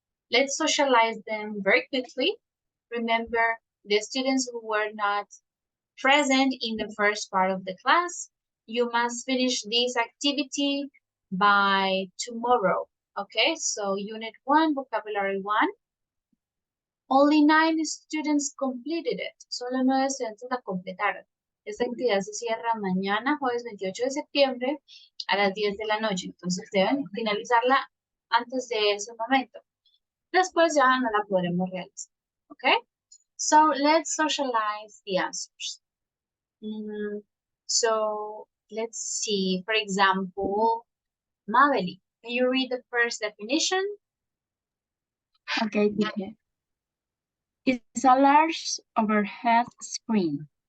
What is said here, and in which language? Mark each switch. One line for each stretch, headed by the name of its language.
English: Let's socialize them very quickly. Remember, the students who were not present in the first part of the class, you must finish this activity by tomorrow. Okay, so Unit 1, Vocabulary 1. Only 9 students completed it.
Spanish: Solo 9 estudiantes la completaron. Esta actividad se cierra mañana, jueves 28 de septiembre, a las 10 de la noche. Entonces deben finalizarla antes de ese momento. Después ya no la podremos realizar.
English: Okay? So let's socialize the answers. So let's see, for example, Mabeli, can you read the first definition? Okay, teacher. It's a large overhead screen.